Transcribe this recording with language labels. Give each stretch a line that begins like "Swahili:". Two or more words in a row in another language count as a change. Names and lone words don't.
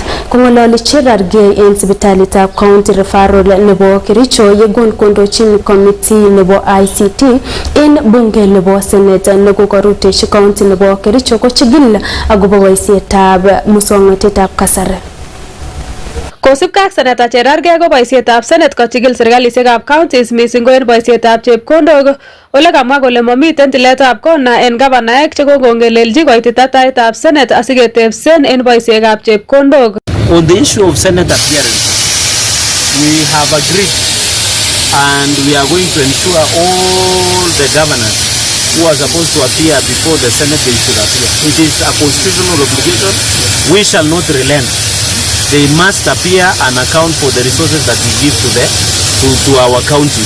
Kalenjin: Kongololi Cherargei en sipitalitab
English: county referral
Kalenjin: nebo Kericho yegon kondochin committee nebo ICT en bunge nebo senate nekokorutechi county nebo Kericho ko chigil agobo boisietab muswongnotetab kasari. Kosipke ak Senator Cherargei ko boisietab Senate kochigil serkalisiekab
English: counties missing
Kalenjin: ko en boisietab chepkondok ole kamwa kole momiten tiletab kona en gavanaek chekongongelelchi koitita taitab Senate asiketebsen en boisietab chepkondok.
English: On the issue of Senate appearance, we have agreed and we are going to ensure all the governors who are supposed to appear before the Senate, they should appear. It is a constitutional obligation. We shall not relent. They must appear and account for the resources that we give to our counties.